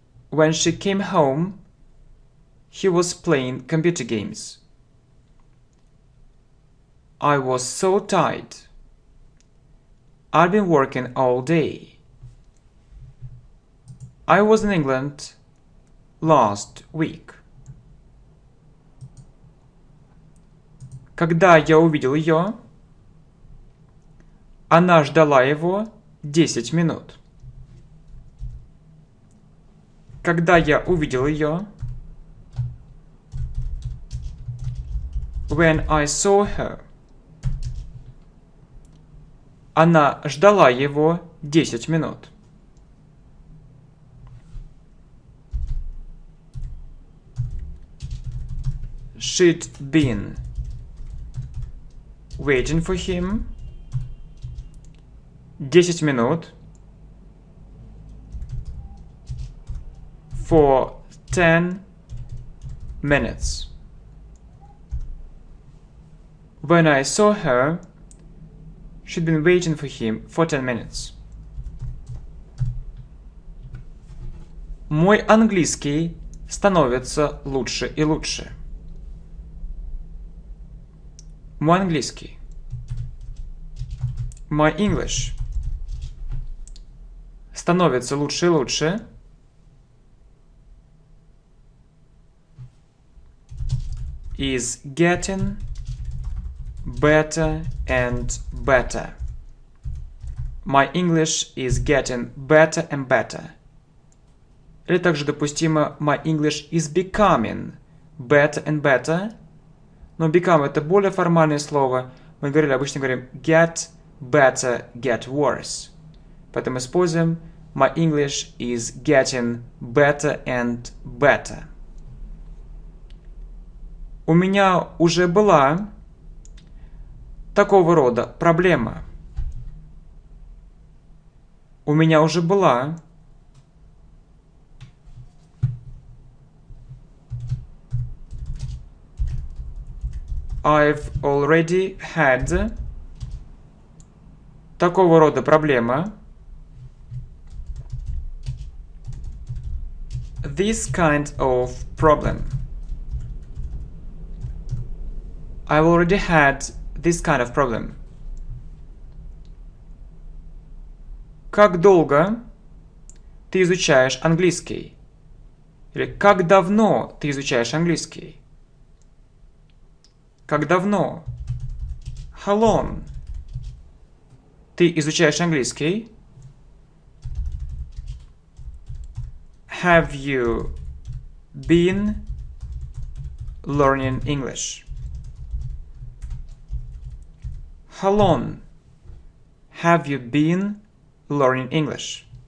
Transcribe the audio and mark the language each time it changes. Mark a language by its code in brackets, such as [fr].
[en] When she came home, he was playing computer games. I was so tired. I've been working all day. I was in England last week. [ru] Когда я увидел ее, она ждала его 10 минут. Когда я увидел ее, [en] when I saw her, [ru] она ждала его 10 минут. [en] She'd been waiting for him [ru] 10 минут [en] for 10 minutes. When I saw her, she'd been waiting for him for 10 minutes. [ru] Мой английский становится лучше и лучше. Мой английский. [en] My English [ru] становится лучше и лучше. [en] Is getting better and better. My English is getting better and better. [ru] Или также допустимо [en] my English is becoming better and better. [ru] Но become это более формальное слово. Мы обычно говорим [en] get better, get worse. [ru] Поэтому используем [en] my English is getting better and better. [ru] У меня уже была такого рода проблема. У меня уже была [en] I've already had [ru] такого рода проблема. [en] This kind of problem. I've already had this kind of problem. [ru] Как долго ты изучаешь английский? Или как давно ты изучаешь английский? Как давно? [en] How long? [ru] Ты изучаешь английский? [en] Have you been learning English? How long have you been learning English?